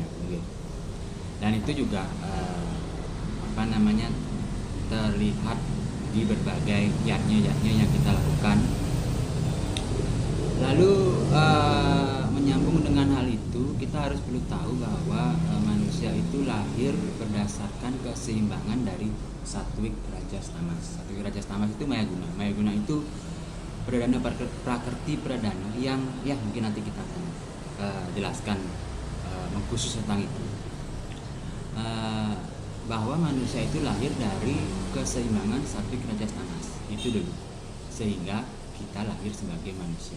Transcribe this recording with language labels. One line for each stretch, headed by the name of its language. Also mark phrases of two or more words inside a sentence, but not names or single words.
Indonesian: Dan itu juga terlihat di berbagai yatnya yang kita lakukan. Lalu menyambung dengan hal itu, kita harus perlu tahu bahwa manusia itu lahir berdasarkan keseimbangan dari satwik, rajas, tamas. Satwik, rajas, tamas itu mayaguna. Mayaguna itu pradana, prakrti, pradana yang mungkin nanti kita akan jelaskan mengkhusus tentang itu. Bahwa manusia itu lahir dari keseimbangan satwik, rajas, tamas itu dulu, sehingga kita lahir sebagai manusia.